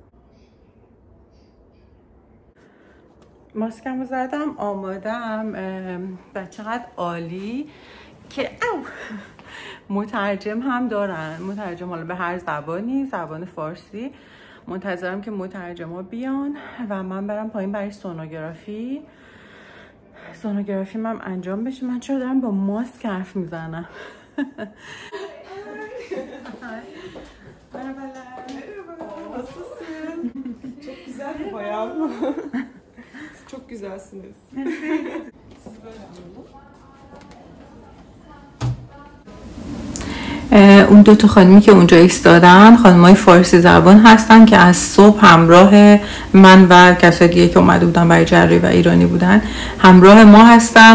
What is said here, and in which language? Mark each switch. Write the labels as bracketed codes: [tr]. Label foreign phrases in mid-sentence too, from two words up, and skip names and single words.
[fa] ماسکمو زدم، آمادم و چقدر عالی که مترجم هم دارن. مترجم حالا به هر زبانی، زبان فارسی. منتظرم که مترجما بیان و من برم پایین برای سونوگرافی. سونوگرافی من انجام بشه. من چرا دارم با ماسک حرف میزنم؟ [tr] Çok güzel bir bayan. Çok güzelsiniz. [fa] اون دو تا خانمی که اونجا ایستادن خانمای فارسی زبان هستن که از صبح همراه من و کسای دیگه که اومده بودن برای جراحی و ایرانی بودن همراه ما هستن.